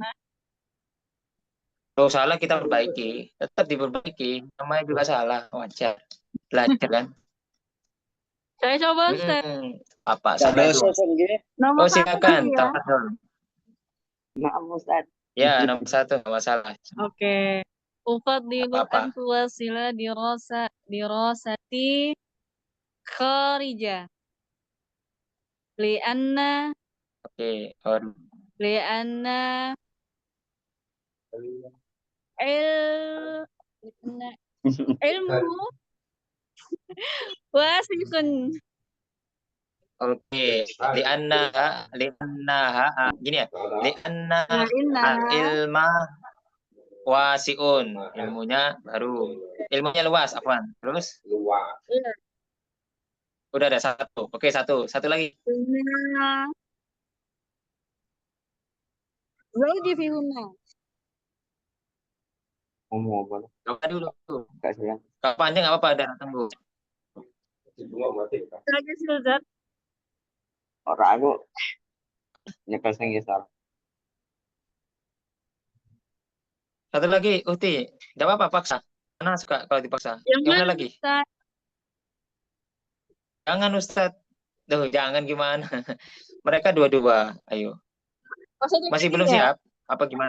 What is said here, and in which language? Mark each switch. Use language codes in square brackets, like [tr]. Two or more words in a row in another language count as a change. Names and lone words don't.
[id] Kalau salah kita perbaiki. Tetap diperbaiki. Namanya juga salah. Wajar. Belajar kan? Saya coba, Ustaz. Apa? Sampai dulu. Nomor silakan. 1 ya. Maaf, Ustaz. Ya, nomor 1. Nggak masalah. Oke. [ar] أفضل أن تواصل دراستي خارجا. لأن العلم واسع. [id] Oke, lianna gini ya. [ar] لأن العلم واسع, [id] ilmunya baru. Ilmunya luas, afwan. Terus? Luas. Udah ada 1. Oke, 1. Satu lagi. [ar] زوجي فيهن. [id] Ngomong apa? Coba dulu. Enggak sayang. Kalau panjang nggak apa-apa, ada tunggu. Lagi Ustaz. [jv] Orang aku nyekel sing gesar. [id] Satu lagi, Uti. Nggak apa-apa, paksa. Mana suka kalau dipaksa? Yang mana lagi? Ustaz? Jangan, Ustaz. Duh, jangan gimana. Mereka dua-dua. Ayo. Masih belum siap? Apa gimana?